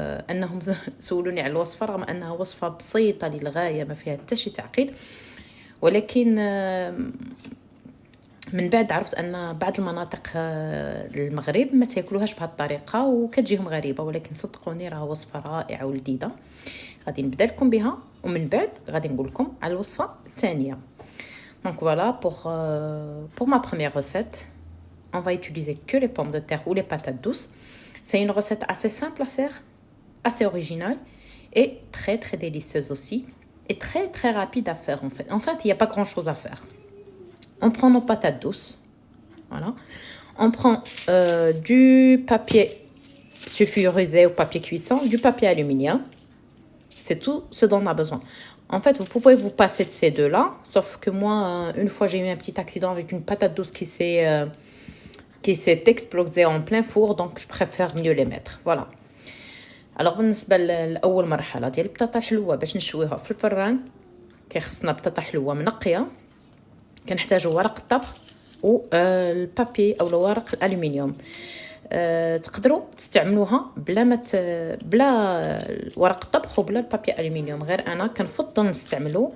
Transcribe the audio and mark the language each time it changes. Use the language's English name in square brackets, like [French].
[Arabic] انهم سولوني على الوصفه رغم انها وصفه بسيطه للغايه ما فيها حتى شي تعقيد، ولكن من بعد عرفت ان بعض المناطق المغرب ما تاكلوهاش بهذه الطريقه وكتجيهم غريبه، ولكن صدقوني راه وصفه رائعه ولذيذه. غادي نبدا لكم بها ومن بعد غادي نقول لكم على الوصفه الثانيه. [French] Donc voilà pour ma première recette, on va utiliser que les pommes de terre ou les patates douces. C'est une recette assez simple à faire, assez originale et très très délicieuse aussi et très très rapide à faire en fait. En fait, il n'y a pas grand chose à faire. On prend nos patates douces, voilà. On prend du papier sulfurisé ou papier cuisson, du papier aluminium. C'est tout ce dont on a besoin. En fait, vous pouvez vous passer de ces deux-là, sauf que moi, une fois, j'ai eu un petit accident avec une patate douce qui s'est explosée en plein four, donc je préfère mieux les mettre. Voilà. [Arabic] Alors, بالنسبة لأول مرحلة ديال البطاطا الحلوة باش نشويها في الفران، كيخصنا بطاطا حلوة منقية. كنحتاجوا ورق الطبخ والبابي او ورق الالومنيوم. تقدروا تستعملوها بلا ورق الطبخ وبلا البابي الومنيوم، غير انا كنفضل نستعملو.